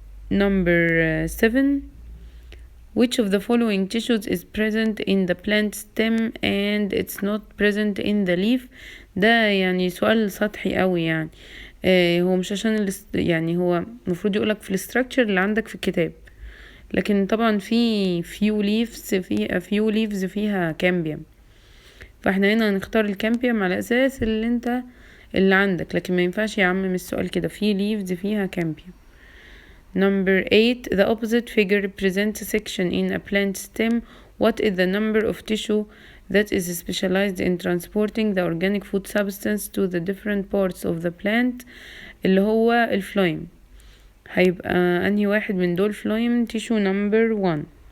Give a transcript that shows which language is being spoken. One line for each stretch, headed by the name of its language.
English: Number 7, which of the following tissues is present in the plant stem and it's not present in the leaf؟
Arabic: ده يعني سؤال سطحي قوي يعني. هو مش عشان يعني هو المفروض يقولك في الاستراكشر اللي عندك في الكتاب، لكن طبعا في few leaves فيها كامبيوم، فاحنا هنا هنختار الكامبيوم على اساس اللي عندك، لكن ما ينفعش يعمم السؤال كده. في leaves فيها كامبيوم.
English: Number 8, the opposite figure represents a section in a plant stem. What is the number of tissue that is specialized in transporting the organic food substance to the different parts of the plant؟
Arabic: اللي هو الفلويم. هيبقى أنهي واحد من دول فلويم؟
English: tissue number 1.